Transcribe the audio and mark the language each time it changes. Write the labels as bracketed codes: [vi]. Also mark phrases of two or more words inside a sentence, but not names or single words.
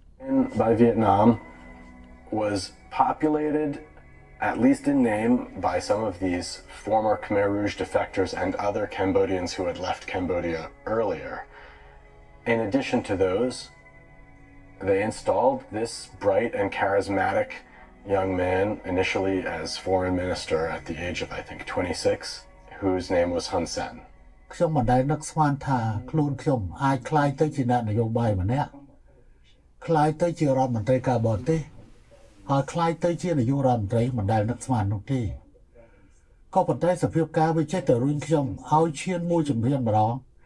[en] By Vietnam was populated, at least in name, by some of these former Khmer Rouge defectors and other Cambodians who had left Cambodia earlier. In addition to those, they installed this bright and charismatic young man, initially as foreign minister at the age of, I think, 26, whose name was Hun Sen. [km] ខ្ញុំមិនដែលនឹកស្មានថាខ្លួនខ្ញុំអាចក្លាយទៅជាអ្នកនយោបាយម្នាក់ក្លាយទៅជារដ្ឋមន្ត្រីការបរទេសហើយក្លាយទៅជានាយករដ្ឋមន្ត្រីមិនដែលនឹកស្មាននោះទេក៏ប៉ុន្តែសភាពការវាចេះតែរុញខ្ញុំឲ្យឈានមួយជំហានម្ដង